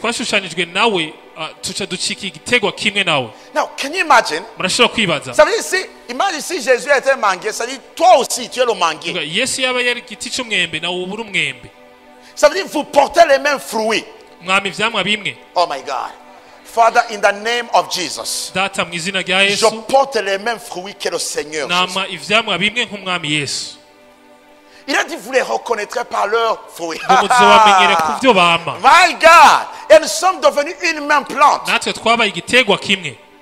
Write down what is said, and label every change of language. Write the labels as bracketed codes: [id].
[rn] twashushanijwe nawe, tuca ducika igitegwa kimwe nawe. [en] Now, can you imagine? [rn] Murashobora kwibaza. [fr] Ça veut dire, imagine si Jésus était manguier, ça veut dire, toi aussi, tu es le manguier. [rn] Yesu yaba yari igiti c'umwembe nawe uba uri umwembe. [fr] Ça veut dire, vous portez les mêmes fruits. [rn] Mwami ivyamwa bimwe. [en] Oh my God. Father, in the name of Jesus, [rn] Data mu izina rya [fr] je [rn] Yesu, [fr] porte les mêmes fruits que le Seigneur Jésus. [rn] nama ivyamwa bimwe nk'umwami Yesu. [fr] Il a dit, vous les reconnaîtrez par leurs fruits. [rn] Ngo muzobamenyere ku vyo bama. [en] My God. [fr] Et nous sommes devenus une même plante. [rn] Natwe twabaye igitegwa kimwe.